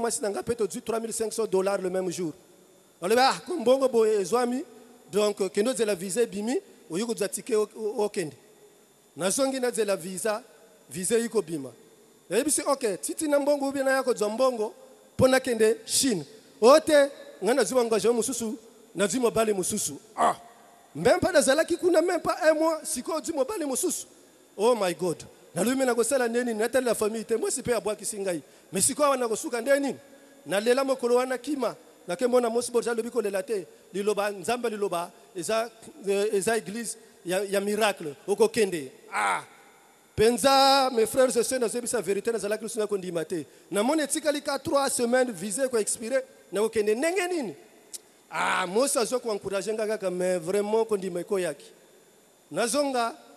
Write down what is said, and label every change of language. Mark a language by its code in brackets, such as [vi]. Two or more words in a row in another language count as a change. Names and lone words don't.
[ln] mwasi na ngai mpe tozwi $3500 [fr] le même jour [ln] alobi ah mbongo boye ezwami donc kende ozela visa ebimi oyi kozwa tike okende nazongi nazela visa eyei kobima nayebisi ok titi na mbongo ubi naya kozwa mbongo mpo nakende Chine oyo te ngai nazwi engagement mosusu nazwi mobali mosusu ah [fr] même pas [ln] nazalaki kuna [fr] même pas un mois [ln] sikoyo ozwi mobali mosusu [en] oh my god [ln] nalobi me nakosala nde nini natalela famille te mwasi mpe abwakisi ngai me sikoyo awa nakosuka nde nini nalela mokolo wana kima nakemona mosi borja alobi kolela te liloba nzambe liloba eza église ya miracle okokende ah penza [fr] mes frères et sœurs [ln] nazebisa vérité nazalaki lusuna kondima te namoni etikali ka 3 semaines vise koexpire nakokende ndenge nini ah mosi azokoencourage nga kaka [fr] mais vraiment [ln] kondima ekoyaki nazonga